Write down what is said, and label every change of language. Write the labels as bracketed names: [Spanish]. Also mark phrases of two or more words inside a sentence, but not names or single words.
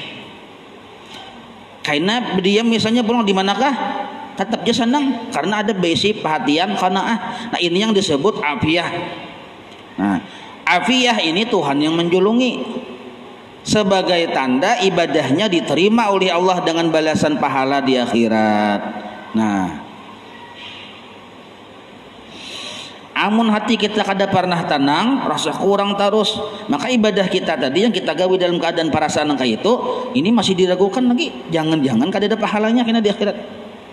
[Banjar] Karena dia misalnya pulang di manakah tetap dia senang karena ada basic perhatian qanaah. Nah ini yang disebut afiyah. Nah afiyah ini Tuhan yang menjulungi sebagai tanda ibadahnya diterima oleh Allah dengan balasan pahala di akhirat. Nah, amun hati kita kada pernah tenang, rasa kurang terus, maka ibadah kita tadi yang kita gawe dalam keadaan perasaan kayak itu, ini masih diragukan lagi. Jangan-jangan kada ada pahalanya kena di akhirat.